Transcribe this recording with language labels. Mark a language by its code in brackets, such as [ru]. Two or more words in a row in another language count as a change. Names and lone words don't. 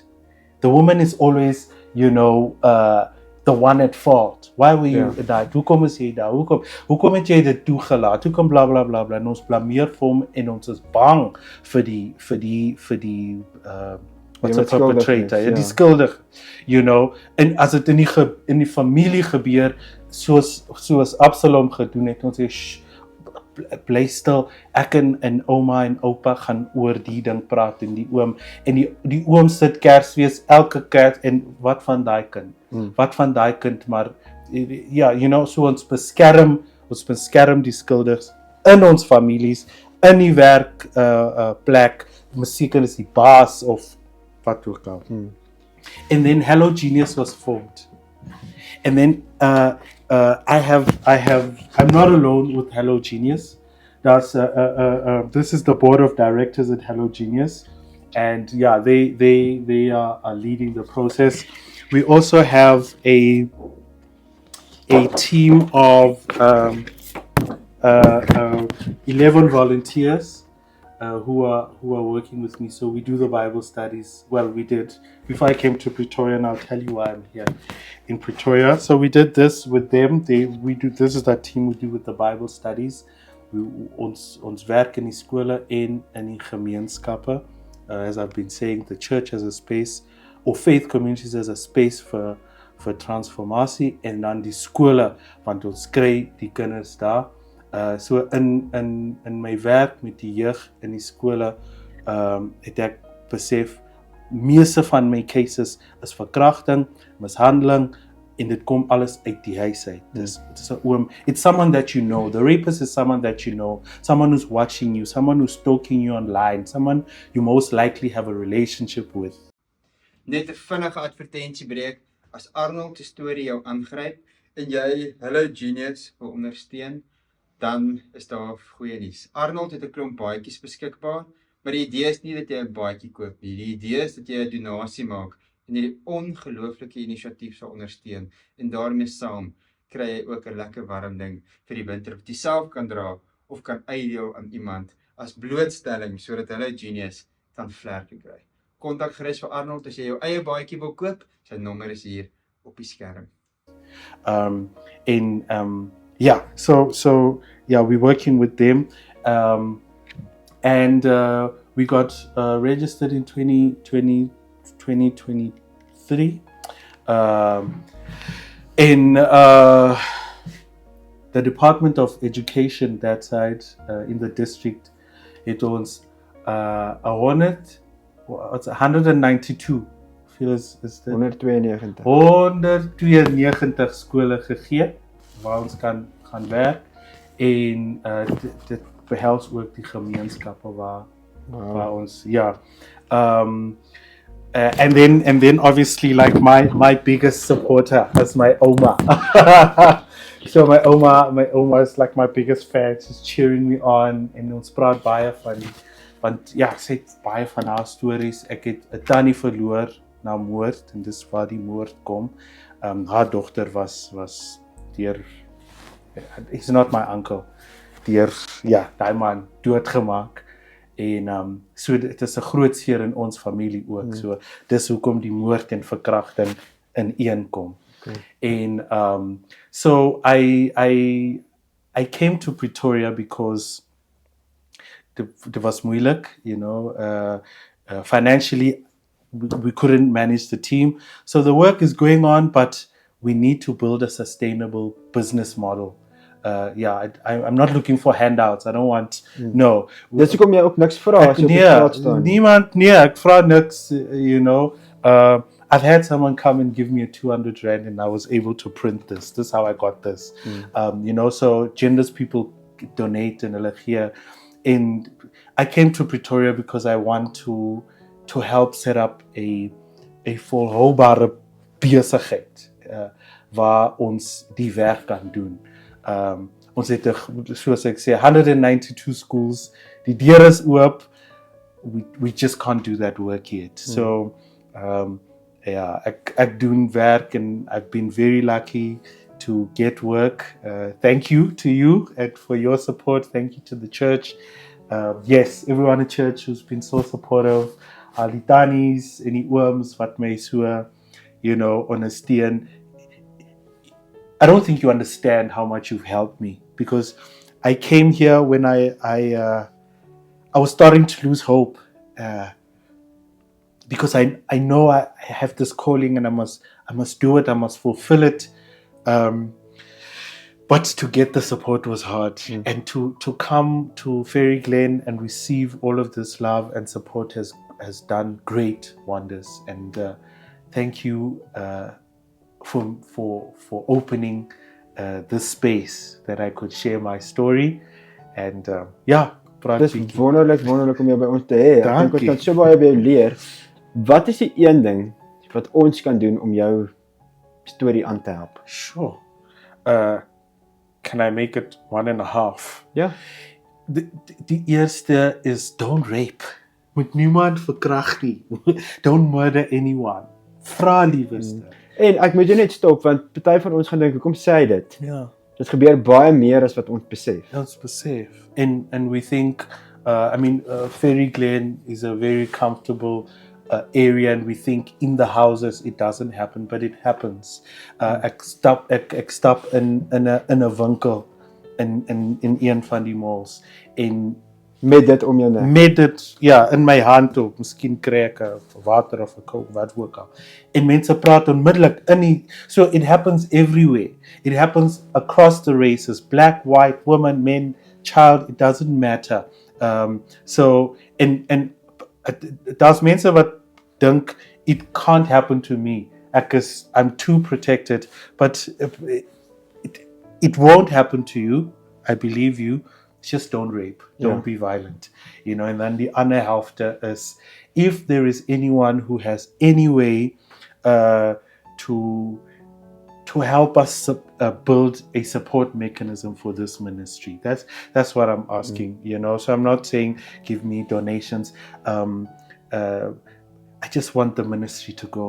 [en] The woman is always, the one at fault. Why were you [af] daar? Hoekom is jy daar? Hoekom het jy dit toegelaat? Hoekom bla bla bla bla. En ons blameer vir hom en ons is bang vir die [en] what's a perpetrator? [af] Die skuldig, En as dit in die familie gebeur, soos Absalom gedoen het, ons sê bly stil, ek en ouma en oupa gaan oor die ding praat en die oom, en die oom sit Kersfees elke Kers, en wat van daai kind? Wat van daai kind, maar so ons beskerm die skuldigs in ons families, in die werk plek, miskien is die baas of wat ook al. [en] And then Hello Genius was formed. And then I'm not alone with Hello Genius. This is the board of directors at Hello Genius, and they are leading the process. We also have a team of 11 volunteers who are working with me. So we do the Bible studies. Well, we did before I came to Pretoria, and I'll tell you why I'm here in Pretoria. So we did this with them. This is that team we do with the Bible studies. [af] Ons werk in die skole en in die gemeenskappe. [en] As I've been saying, the church as a space, or faith communities as a space for transformasie, [af] en dan die skole, want ons kry die kinders daar. So in my werk met die jeug in die skole, het ek besef, meeste van my cases is verkrachting, mishandeling, en dit kom alles uit die huis uit. [en] It's someone that you know. The rapist is someone that you know, someone who's watching you, someone who's stalking you online, someone you most likely have a relationship with. [af] Net 'n vinnige advertensiebreek. As Arnold se storie jou aangryp en jy Hello Genius wil ondersteun, dan is daar goeie nuus. Arnold het 'n klomp baadjies beskikbaar, maar die idee is nie dat jy 'n baadjie koop nie. Die idee is dat jy 'n donasie maak en hierdie ongelooflike inisiatief sal ondersteun, en daarmee saam kry jy ook 'n lekker warm ding vir die winter wat jy self kan dra of kan uitdeel aan iemand as blootstelling sodat Hello Genius kan vlerke kry. Kontak gerus vir Arnold as jy jou eie baadjie wil koop. Sy nommer is hier op die skerm. [en] So we're working with them, and we got registered in 2023 in the Department of Education that side in the district. It owns 192. [af] Is dit 192 skole gegee waar ons kan gaan werk, en dit behels ook die gemeenskappe waar ons [en] and then obviously like my biggest supporter is my Oma. So my oma is like my biggest fan. She's cheering me on [af] en ons praat baie van die want ja, sy het baie van haar stories. Ek het 'n tannie verloor na moord en dis waar die moord kom. Haar dogter was deur [en] he's not my uncle. [af] Deur ja, daai man doodgemaak. En so dit is 'n groot seer in ons familie ook. So dis hoekom die moord en verkrachting in een kom. [en] And so I came to Pretoria because it was moeilijk, financially we couldn't manage the team. So the work is going on, but we need to build a sustainable business model. I'm not looking for handouts. I don't want, no. [af] Dis hoekom jy ook niks vra as jy op die straat staan. Ek vra niks, [en] I've had someone come and give me a 200 rand and I was able to print this. This is how I got this. So Genders people donate and [af] hulle gee. [en] And I came to Pretoria because I want to help set up a [af] volhoubare besigheid waar ons die werk kan doen. Ons het soos ek sê 192 schools. Die deur is oop. [en] We just can't do that work yet. So [af] ek doen werk [en] and I've been very lucky to get work. Thank you to you and for your support. Thank you to the church. Yes, everyone at church who's been so supportive. Al die tannies en die ooms wat my so, ondersteun. I don't think you understand how much you've helped me because I came here when I was starting to lose hope. Because I know I have this calling and I must do it, I must fulfill it. But to get the support was hard. And to come to Fairy Glen and receive all of this love and support has done great wonders. And thank you for opening this space that I could share my story. And [af] Dis wonderlik om jou by ons te hê. Ek dink ons kan so baie by jou leer. Wat is die een ding wat ons kan doen om jou storie aan te help? [en] Sure. Can I make it 1.5? [af] Ja. Die eerste is [en] don't rape. [af] Moet niemand verkragt nie. [en] Don't murder anyone. [af] Vra liewerste. En ek moet jou net stop want party van ons gaan dink hoekom sê hy dit? Ja. Dit gebeur baie meer as wat ons besef. Ons besef. [en] And we think Fairy Glen is a very comfortable area and we think in the houses it doesn't happen, but it happens. [af] Ek stap in 'n winkel in een van die malls en met dit om jou nek. Met dit in my hand op, miskien kry ek 'n water of 'n coke, wat ook al. En mense praat onmiddellik [en] so it happens everywhere. It happens across the races, black, white, woman, men, child, it doesn't matter. So and [af] daar's mense wat dink [en] it can't happen to me because I'm too protected, but it won't happen to you. I believe you. Just don't rape. Don't be violent. And then the [af] ander helfte [en] is if there is anyone who has any way to help us build a support mechanism for this ministry. That's what I'm asking, So I'm not saying give me donations. I just want the ministry to go.